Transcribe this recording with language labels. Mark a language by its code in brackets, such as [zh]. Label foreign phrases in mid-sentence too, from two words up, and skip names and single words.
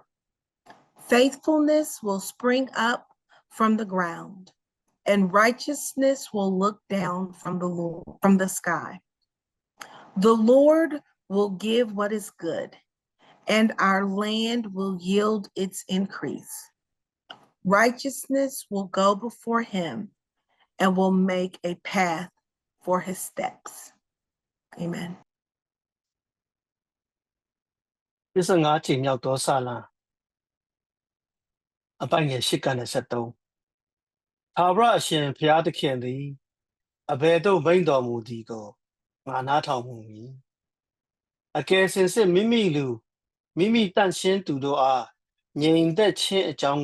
[en] Faithfulness will spring up from the ground, and righteousness will look down from the sky. The Lord will give what is good, and our land will yield its increase. Righteousness will go before him and will make a path for his steps. Amen. [my] 15ချိန်မြောက်သောစာလံအပိုင်ငယ်8ကနေ73သာဝရအရှင်ဘုရားသခင်သည်အဘယ်သို့မိန့်တော်မူသည်ကိုငါနားထောင်မူမည်အကယ်စင်စစ်မိမိတန့်ရှင်းသူတို့အားငြိမ်သက်ခြင်းအကြောင်း